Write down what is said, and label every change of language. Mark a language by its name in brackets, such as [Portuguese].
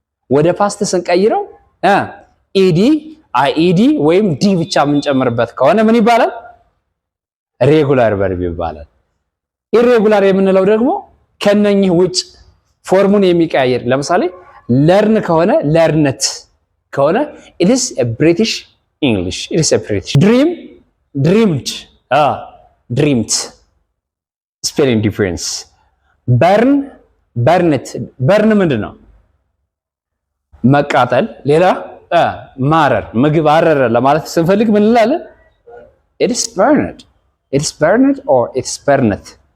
[Amharic] ወደ ፓስት ስንቀይረው ኢዲ አይኢዲ ወይም ዲ ብቻ የምንጨምርበት ከሆነ ምን ይባላል? ሬጉላር ቨርብ ይባላል። ኢሬጉላር የምንለው ደግሞ ከነኚህ ውጭ ፎርሙን የሚቀያየር ለምሳሌ ለርን ከሆነ ለርነት ከሆነ [English] it is a British English. it is a British. dream dreamed dreamed spelling difference. burn burnet burn [Amharic] ምንድን ነው? መቃጠል። ሌላ ማረር ምግብ አረረ ለማለት ስንፈልግ ምን እንላለን? [English] it is burned or it's burned.